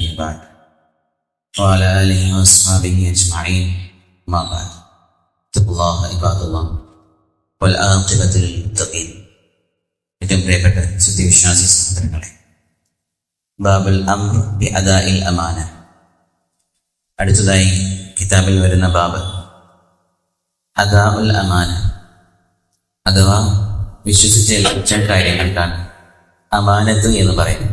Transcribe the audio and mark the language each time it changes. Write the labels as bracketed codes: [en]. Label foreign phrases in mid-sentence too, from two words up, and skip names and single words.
[ar] بعد وعلى آله وأصحابه أجمعين ما بعد اتقوا الله عباد الله والعاقبة للمتقين. [ml] ഏറ്റവും പ്രിയപ്പെട്ട സത്യവിശ്വാസി സഹോദരങ്ങളെ, [ar] باب الأمر بأداء الأمانة. [ml] അടുത്തതായി കിതാബിൽ വരുന്ന [ar] باب أداء الأمانة, [ml] അഥവാ വിശ്വസിച്ചേൽപ്പിച്ച കാര്യങ്ങൾക്കാണ് അമാനത്ത് എന്ന് പറയുന്നത്.